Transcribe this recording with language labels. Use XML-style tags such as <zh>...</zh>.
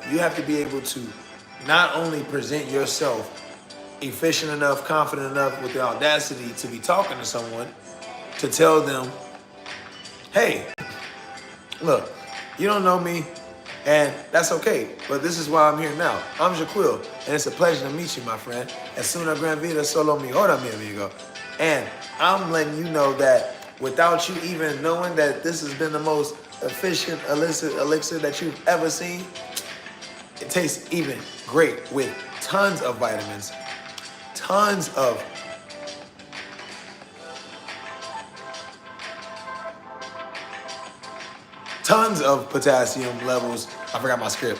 <en>You have to be able to not only present yourself efficient enough, confident enough with the audacity to be talking to someone, to tell them, hey, look, you don't know me, and that's okay, but this is why I'm here now. I'm Jaquil, and it's a pleasure to meet you, my friend.</en> <es>Es una gran vida, solo mejora, mi amigo.</es> <en>And I'm letting you know that without you even knowing that this has been the most efficient elixir that you've ever seen, it tastes even great with tons of vitamins, tons of potassium levels. I forgot my script.</en>